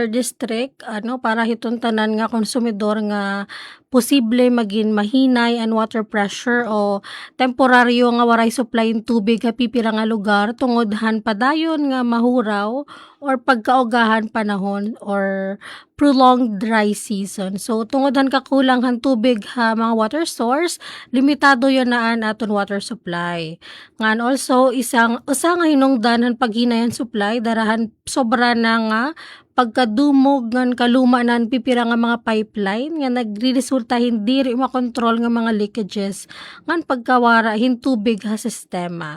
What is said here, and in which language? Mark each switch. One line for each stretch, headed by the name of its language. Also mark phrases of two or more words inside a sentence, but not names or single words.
Waray: District, para hiton tanan nga konsumidor nga posible maging mahinay ang water pressure o temporaryo nga waray supply ng tubig nga pipila nga lugar tungod han padayon nga mahuraw or pagkaogahan panahon or
English: prolonged dry season.
Waray: So tungod han kakulang han tubig ha mga water source, limitado yon naan aton water supply. Ngan also usa nga hinungdan han paghinayan supply darahan sobra na nga pagkadumog ngan kaluma nan pipira nga mga pipeline nga nagresulta hindi ri makontrol nga mga leakages ngan pagkawara hin tubig ha sistema.